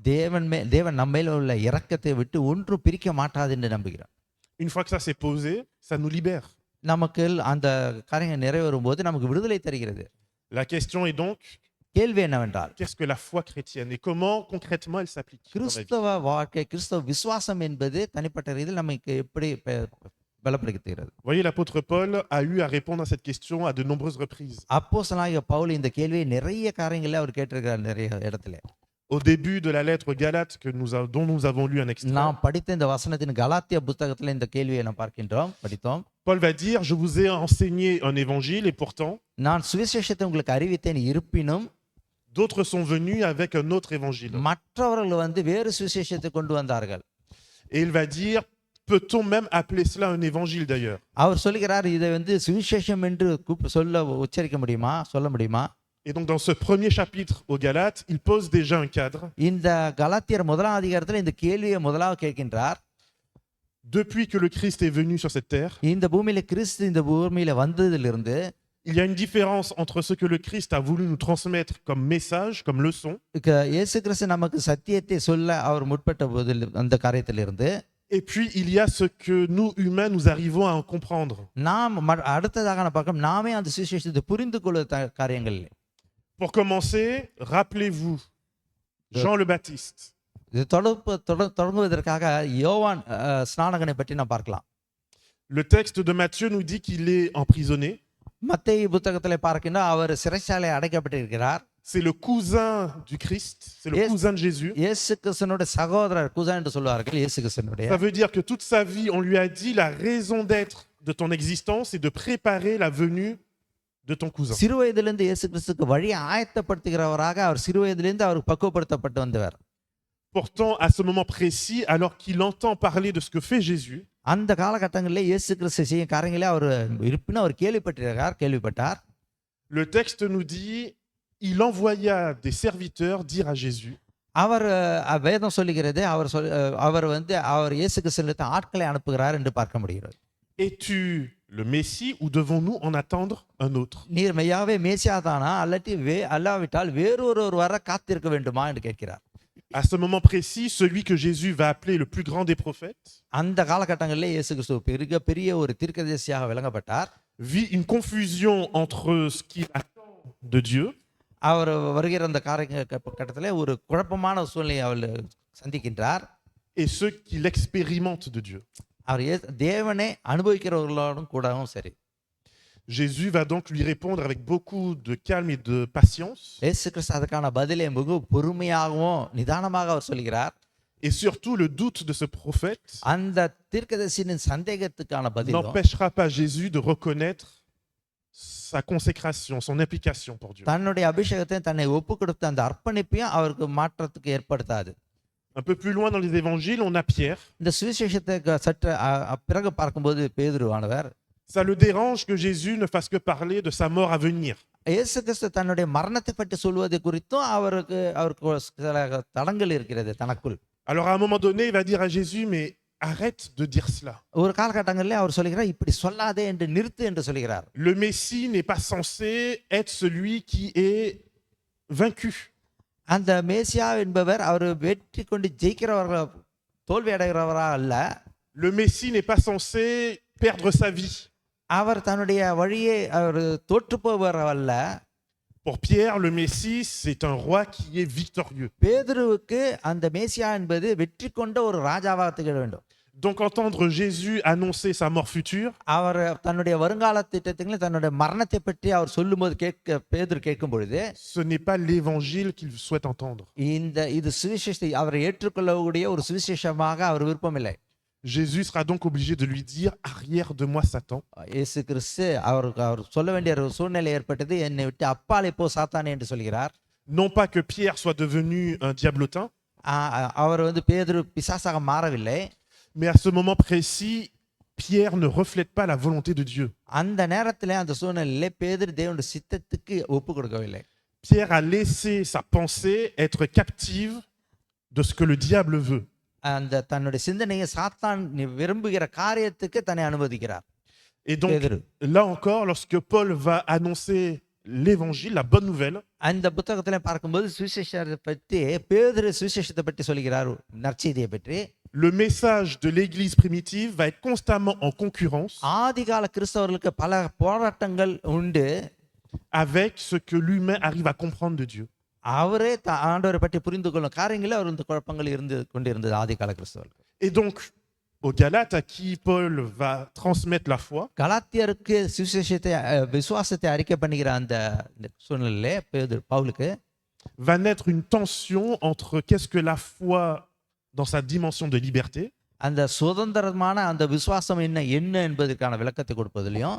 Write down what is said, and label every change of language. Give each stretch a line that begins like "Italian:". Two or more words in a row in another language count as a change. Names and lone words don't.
Tamil: தேவன் நம்மையில உள்ள இரக்கத்தை விட்டு ஒன்றும் பிரிக்க மாட்டாது என்று நம்புகிறார்.
French: Une fois que ça s'est posé, ça nous libère.
Tamil: நமக்கு அந்த காரியங்கள் நிறைவேறும் போது நமக்கு விடுதலை தருகிறது.
French: La question est donc,
Tamil: கேள்வி என்னவென்றால்,
French: qu'est-ce que la foi chrétienne et comment concrètement elle s'applique dans la vie?
Tamil: கிறிஸ்தவ வாழ்க்கை, கிறிஸ்தவ விசுவாசம் என்பது தனிப்பட்ட ரீதியில் நமக்கு எப்படி பலப்படுத்துகிறது?
French: Voyez, l'apôtre Paul a eu à répondre à cette question à de nombreuses reprises.
Tamil: அப்போஸ்தலனாகிய பவுல் இந்த கேள்வியை நிறைய காரியங்களில் அவர் கேட்டிருக்கிறார், நிறைய இடத்துல.
French: Au début de la lettre aux Galates dont nous avons lu un extrait,
Tamil: நாம் படித்த இந்த வசனத்தின் கலாத்திய புத்தகத்தில் இந்த கேள்வியை நாம் படித்தோம்.
French: Paul va dire, je vous ai enseigné un évangile et pourtant,
Tamil: நான் சுவிசேஷத்தை உங்களுக்கு அறிவித்தேன், இருப்பினும்
French: d'autres sont venus avec un autre évangile.
Tamil: மற்றவர்கள் வந்து வேறு சுவிசேஷத்தை கொண்டு வந்தார்கள்.
French: Et il va dire, peut-on même appeler cela un évangile d'ailleurs?
Tamil: அவர் சொல்கிறார், இதை வந்து சுவிசேஷம் என்று உச்சரிக்க முடியுமா, சொல்ல முடியுமா?
French: Et donc dans ce premier chapitre aux Galates, il pose déjà un cadre.
Tamil: இந்த கலாத்தியர் முதலாம் அதிகாரத்தில் இந்த கேள்வியை முதலாவது கேட்கின்றார்.
French: Depuis que le Christ est venu sur cette terre,
Tamil: இந்த பூமியில கிறிஸ்து இந்த பூமியில வந்ததிலிருந்து
French: il y a une différence entre ce que le Christ a voulu nous transmettre comme message, comme leçon,
Tamil: இயேசு கிறிஸ்து நமக்கு சத்தியத்தை சொல்ல அவர் முற்பட்ட போதில் அந்த காரியத்திலிருந்து,
French: et puis il y a ce que nous humains nous arrivons à en comprendre.
Tamil: நாம் அடுத்ததாக பார்க்கும் நாமே அந்த சுவிசேஷத்தை புரிந்து கொள்ள காரியங்கள்.
French: Pour commencer, rappelez-vous Jean le Baptiste.
Tamil: இது தொடங்குவதற்காக யோவான் ஸ்நானகனை பற்றி நாம் பார்க்கலாம்.
French: Le texte de Matthieu nous dit qu'il est emprisonné.
Tamil: மத்தேயு புத்தகத்திலே பார்க்கின்றோம், அவர் சிறைச்சாலை அடைக்கப்பட்டிருக்கிறார்.
French: C'est le cousin du Christ, c'est le cousin de Jésus.
Tamil: இயேசு கிறிஸ்துவினுடைய சகோதரர், cousin என்று சொல்வார்கள் இயேசு கிறிஸ்துவினுடைய.
French: Ça veut dire que toute sa vie, on lui a dit la raison d'être de ton existence est de préparer la venue de ton cousin.
Tamil: சிறுவயதிலிருந்து இயேசு கிறிஸ்துவுக்கு வழியை ஆயத்தப்படுத்துகிறவராக அவர் சிறுவயதிலிருந்து அவர் பக்குவப்படுத்தப்பட்டு வந்தவர்.
French: Pourtant, à ce moment précis, alors qu'il entend parler de ce que fait Jésus,
Tamil: அந்த காலகட்டங்களிலே இயேசு கிறிஸ்து செய்யும் காரியங்களே அவர் இருப்பினும் அவர் கேள்விப்பட்டார்.
French: Le texte nous dit, il envoya des serviteurs dire à Jésus.
Tamil: அவர் வேதம் சொல்லுகிறது, அவர் இயேசு கிறிஸ்துவிற்கு ஆட்களை அனுப்புகிறார் என்று பார்க்க முடிகிறது.
French: Es-tu le Messie ou devons-nous en attendre un autre?
Tamil: நீர் மெய்யாவே மேசியா தானா, அல்லாவிட்டால் வேறொரு வர காத்திருக்க வேண்டுமா என்று கேட்கிறார்.
French: À ce moment précis, celui que Jésus va appeler le plus grand des prophètes
Tamil: அந்த காலகட்டங்களிலே இயேசு கிறிஸ்து பெரிய ஒரு தீர்க்கதரிசியாக விளங்கப்பட்டார்.
French: vit une confusion entre ce qu'il attend de Dieu
Tamil: அவர் வருகிற அந்த காலகட்டத்திலே ஒரு குழப்பமான சூழ்நிலையை அவர் சந்திக்கின்றார்.
French: et ce qu'il expérimente de Dieu.
Tamil: அவர் தேவனை அனுபவிக்கிறவர்களோடும் கூடவும் சரி.
French: Jésus va donc lui répondre avec beaucoup de calme et de patience.
Tamil: இயேசு கிறிஸ்து அதுக்கான பதிலை மிக பொறுமையாகவும் நிதானமாக அவர் சொல்கிறார்.
French: Et surtout, le doute de ce prophète
Tamil: அந்த தீர்க்கதரிசியின் சந்தேகத்துக்கான பதிலும்
French: n'empêchera pas Jésus de reconnaître sa consécration, son implication pour Dieu.
Tamil: தன்னுடைய அபிஷேகத்தை தன்னை ஒப்பு கொடுத்த அந்த அர்ப்பணிப்பையும் அவருக்கு மாற்றத்துக்கு ஏற்படுத்தாது.
French: Un peu plus loin dans les évangiles, on a Pierre.
Tamil: இந்த சுவிசேஷத்தை சற்று பிறகு பார்க்கும்போது பேதுருவானவர்,
French: Ça le dérange que Jésus ne fasse que parler de sa mort à venir.
Tamil: இயேசு கிறிஸ்து தன்னுடைய மரணத்தை பற்றி சொல்வது குறித்தும் அவருக்கு சில தடங்கள் இருக்கிறது தனக்குள்.
French: Alors à un moment donné, il va dire à Jésus, mais arrête de dire cela.
Tamil: ஒரு காலகட்டங்களில் அவர் சொல்கிறார், இப்படி சொல்லாதே என்று நிறுத்து என்று சொல்கிறார்.
French: Le Messie n'est pas censé être celui qui est vaincu.
Tamil: அந்த மேசியா என்பவர் அவர் வெற்றி கொண்டு ஜெயிக்கிறவர்களா தோல்வி அடைகிறவரா அல்ல.
French: Le Messie n'est pas censé perdre sa vie.
Tamil: அவர் தன்னுடைய வழியை அவர் தோற்று போவர் அல்ல.
French: Pour Pierre, le Messie, c'est un roi qui est victorieux.
Tamil: பேதுருவுக்கு அந்த மேசியா என்பது வெற்றி கொண்ட ஒரு ராஜாவாக திகழ வேண்டும்.
French: Donc entendre Jésus annoncer sa mort future,
Tamil: அவர் தன்னுடைய வருங்கால திட்டத்தில் தன்னுடைய மரணத்தை பற்றி அவர் சொல்லும்போது பேதுரு கேட்கும் பொழுது,
French: ce n'est pas l'évangile qu'il souhaite entendre.
Tamil: இது சுவிசேஷத்தை அவரை ஏற்றுக்கொள்ளக்கூடிய ஒரு சுவிசேஷமாக அவர் விருப்பமில்லை.
French: Jésus sera donc obligé de lui dire, arrière de moi Satan.
Tamil: இயேசு கிறிஸ்து அவர் சொல்ல வேண்டிய ஒரு சூழ்நிலை ஏற்பட்டது, என்னை விட்டு அப்பாலே போ சாத்தானே என்று சொல்கிறார்.
French: Non pas que Pierre soit devenu un diablotin,
Tamil: அவர் பேதுரு பிசாசாக மாறவில்லை.
French: mais à ce moment précis, Pierre ne reflète pas la volonté de Dieu.
Tamil: அந்த நேரத்தில் அந்த சூழ்நிலையிலே பேதுரு தேவனுடைய சித்தத்துக்கு ஒப்பு கொடுக்கவில்லை.
French: Pierre a laissé sa pensée être captive de ce que le diable veut.
Tamil: அந்த தன்னுடைய சிந்தனையை சாத்தான் விரும்புகிற காரியத்துக்கு தன்னை அனுமதிக்கிறார்.
French: Et donc, là encore, lorsque Paul va annoncer l'évangile, la bonne nouvelle,
Tamil: அந்த புத்தகத்தில் பார்க்கும்போது சுவிசேஷத்தை பற்றி பேதுரு சுவிசேஷத்தை பற்றி சொல்கிறார், நற்செய்தியை பற்றி.
French: le message de l'église primitive va être constamment en concurrence
Tamil: ஆதிகால கிறிஸ்தவர்களுக்கு பல போராட்டங்கள் உண்டு
French: avec ce que l'humain arrive à comprendre de Dieu.
Tamil: அவரே ஆண்டவரை பற்றி புரிந்து கொள்ளும் காரியங்களில் அவர் இந்த குழப்பங்கள் இருந்து கொண்டிருந்தது ஆதிகால கிறிஸ்தவர்களுக்கு.
French: Et donc, aux Galates à qui Paul va transmettre la foi,
Tamil: கலாத்தியருக்கு சுவிசேஷத்தை விசுவாசத்தை அறிக்கை பண்ணுகிற அந்த சூழ்நிலையிலே பவுலுக்கு
French: va naître une tension entre qu'est-ce que la foi dans sa dimension de liberté
Tamil: அந்த சுதந்திரமான அந்த விசுவாசம் என்ன என்பதற்கான விளக்கத்தை கொடுப்பதிலையும்,